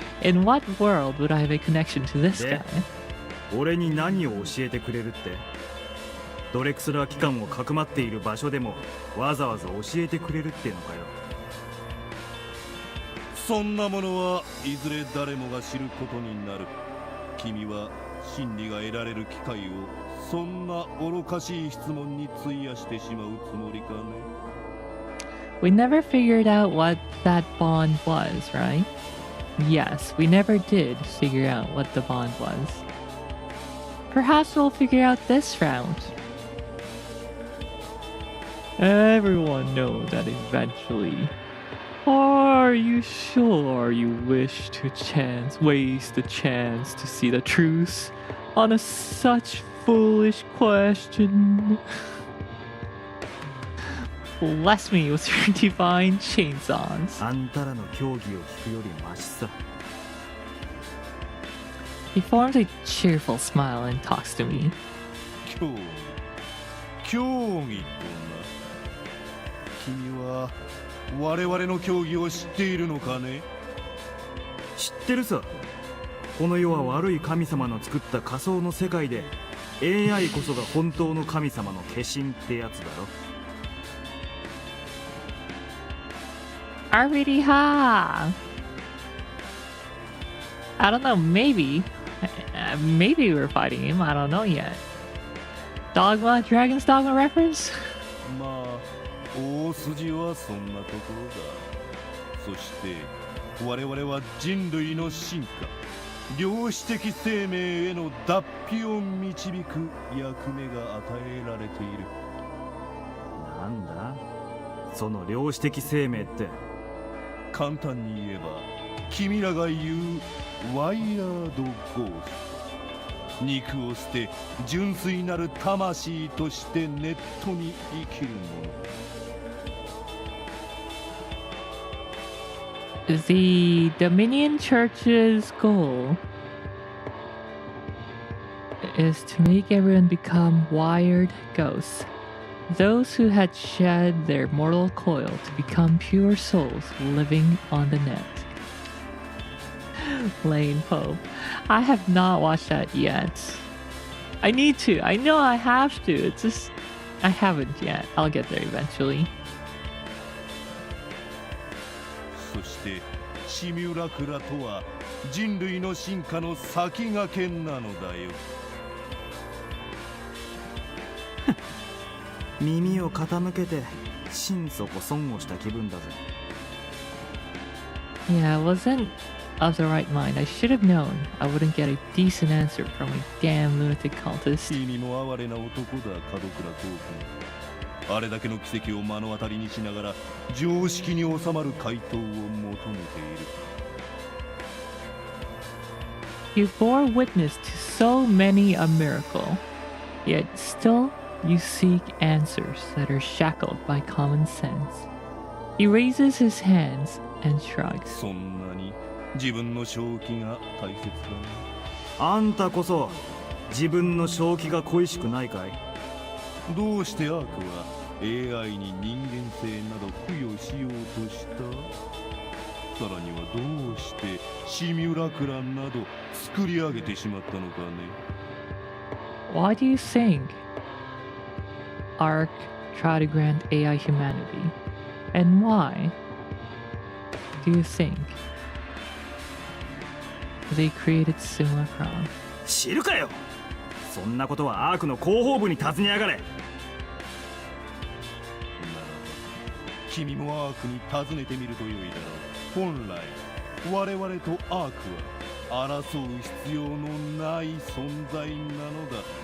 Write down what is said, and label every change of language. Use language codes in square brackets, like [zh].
[en] In what world would I have a connection to this guy? [ja] 俺に何を教えてくれるって？ドレクスラー機関をかくまっている場所でもわざわざ教えてくれるってのかよ。そんなものはいずれ誰もが知ることになる。君は真理が得られる機会をそんな愚かしい質問に費やしてしまうつもりかね。 [en] We never figured out what that bond was, right? Yes, we never did figure out what the bond was. Perhaps we'll figure out this round. Everyone knows that eventually. Are you sure you wish to waste the chance to see the truth on such foolish question? Bless me with your divine chainsaws. [ja] あんたらの競技を聞くよりマシさ。 [en] He forms a cheerful smile and talks to me. [ja] 競技とな。君は我々の競技を知っているのかね？知ってるさ。この世は悪い神様の作った仮想の世界で AI こそが本当の神様の化身ってやつだろ。 [en] RVD ha! I don't know, maybe. Maybe we're fighting him, I don't know yet. Dogma? Dragon's Dogma reference? [ja] まあ、大筋はそんなところだ。そして、我々は人類の進化、量子的生命への脱皮を導く役目が与えられている。なんだ？その量子的生命って。簡単に言えば、君らが言うワイヤードゴースト。肉を捨て純粋なる魂としてネットに生きるもの。 [en] The Dominion Church's goal is to make everyone become wired ghosts. Those who had shed their mortal coil to become pure souls living on the net. Lane Pope. I have not watched that yet. I need to. I know I have to. It's just I haven't yet. I'll get there eventually. [ja] そしてシミュラクラとは人類の進化の先駆けなのだよ。耳を傾けて心底損をした気分だぜ。 [en] Yeah, I wasn't of the right mind. I should have known I wouldn't get a decent answer from a damn lunatic cultist. [ja] 君も哀れな男だ、門倉トーク。あれだけの奇跡を目の当たりにしながら常識に収まる回答を求めている。 [en] You bore witness to so many a miracle, yet still you seek answers that are shackled by common sense. He raises his hands and shrugs. [ja] そんなに自分の正気が大切だね。あんたこそ自分の正気が恋しくないかい？どうしてアークは AI に人間性など付与しようとした？さらにはどうしてシミュラクランなど作り上げてしまったのかね。 [en] Why do you think Ark tried to grant AI humanity? And why do you think they created Simulacron? [ja] 知るかよ。そんなことはアークの広報部に尋ねやがれ。君もアークに尋ねてみるとよいだろう。本来我々とアークは争う必要のない存在なのだ。